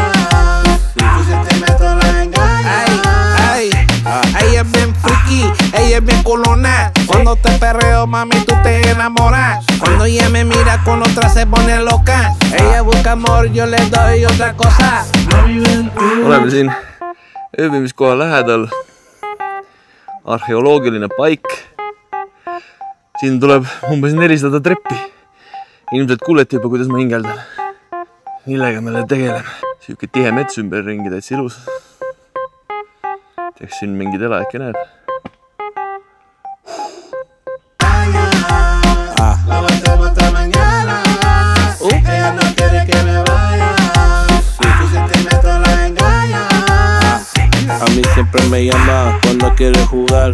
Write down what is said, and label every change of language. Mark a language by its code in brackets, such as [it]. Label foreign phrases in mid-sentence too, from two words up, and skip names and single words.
[es] Tu sentimiento la engaña. Ella es bien friki, ella es bien culona. Cuando te perreo, mami, tú te enamoras. Cuando ella me mira con otra se pone loca. Ella busca amor, yo le doy otra cosa. [et] Oleme siin ööbimiskoha lähedal. Arheoloogiline paik. Siin tuleb umbes 400 treppi. Ilmselt kuulete juba, kuidas ma hingeldan. Millega me tegeleme. Siuke tihe mets ümber ringi, täitsa ilus. Teeks siin mingid elajakke näeb. [es] La voltemos hasta mañana. Ella no quiere que me vaya. Tu sentimiento la engaña. A mí siempre me llama cuando quiere jugar.